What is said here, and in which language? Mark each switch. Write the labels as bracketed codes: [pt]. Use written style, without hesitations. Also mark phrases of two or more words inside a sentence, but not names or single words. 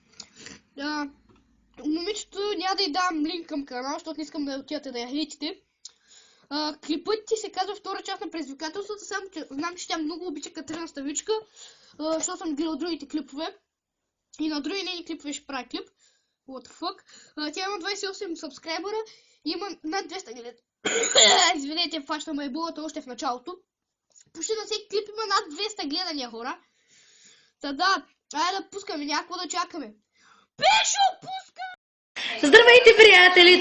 [bg] Момичето няма да й дам линк към канала, защото не искам да отидете да я хейтите. Клипът ти се казва втора част на предизвикателството, само че знам, че тя много обича Катерина Ставичка, защото съм гледал другите клипове. И на други нейни клипове ще правя клип. [en] What the fuck? [bg] Тя има 28 сабскрайбъра и има над 200 гледа. Извинете, фащам ебулата още в началото. Почти на всеки клип има над 200 гледания, хора. Та да, айде да пускаме, някакво да чакаме. Пешо, пуска! Здравейте, приятели!